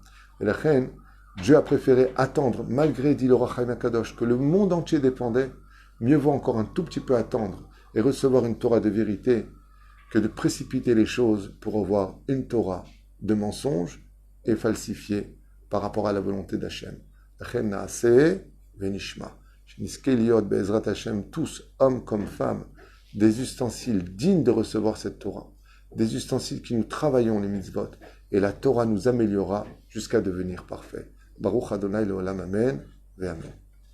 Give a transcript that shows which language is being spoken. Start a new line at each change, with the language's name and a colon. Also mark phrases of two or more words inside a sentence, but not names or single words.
French: Et la reine, Dieu a préféré attendre, malgré, dit le Rav Chaim Akadosh, que le monde entier dépendait, mieux vaut encore un tout petit peu attendre et recevoir une Torah de vérité que de précipiter les choses pour avoir une Torah de mensonge et falsifiée par rapport à la volonté d'Hachem.
Hebrew: כן נעשה ונשמע. שנזכה להיות בעזרת השם,
French: tous, hommes comme femmes, des ustensiles dignes de recevoir cette Torah, des ustensiles qui nous travaillons les mitzvot, et la Torah nous améliorera jusqu'à devenir parfait.
Hebrew: ברוך אדוני לעולם אמן, ואמן.